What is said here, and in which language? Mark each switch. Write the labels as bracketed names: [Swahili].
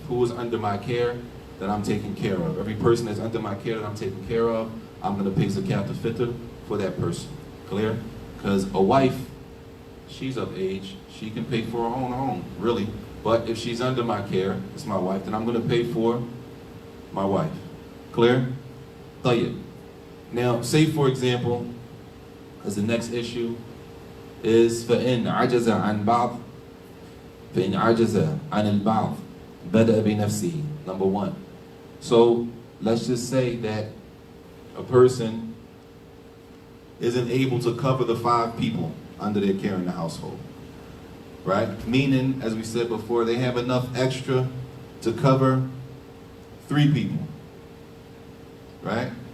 [English] Who is under my care that I'm taking care of? Every person that's under my care that I'm taking care of, I'm going to pay Zakat al-Fitr for that person. Clear? Because a wife, she's of age. She can pay for her own home, really. But if she's under my care, it's my wife, then I'm going to pay for my wife. Clear? Tayyib. Now, say for example, as the next issue is [Arabic] فَإِنْ عَجَزَ عَنْ بَعْضٍ فَإِنْ عَجَزَ عَنِ الْبَعْضِ بَدَأَ بِنَفْسِهِ. [English] Number one. So let's just say that a person isn't able to cover the 5 people under their care in the household. Right? Meaning, as we said before, they have enough extra to cover 3 people. Right?